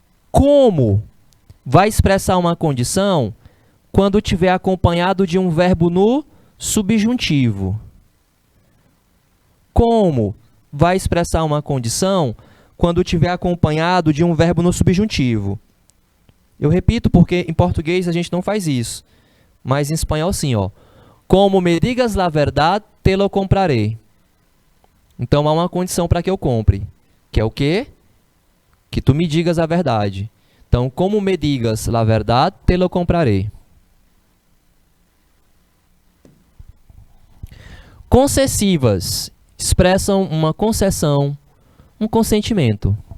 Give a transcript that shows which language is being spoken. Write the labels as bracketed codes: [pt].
[pt] Como vai expressar uma condição quando tiver acompanhado de um verbo no subjuntivo? Como vai expressar uma condição quando tiver acompanhado de um verbo no subjuntivo? Eu repito porque em português a gente não faz isso, mas em espanhol sim, ó. [es] Como me digas la verdad, te lo compraré. [pt] Então há uma condição para que eu compre, que é o quê? Que tu me digas a verdade. [es] Então, como me digas la verdad, te lo compraré. [pt] Concessivas expressam uma concessão, um consentimento.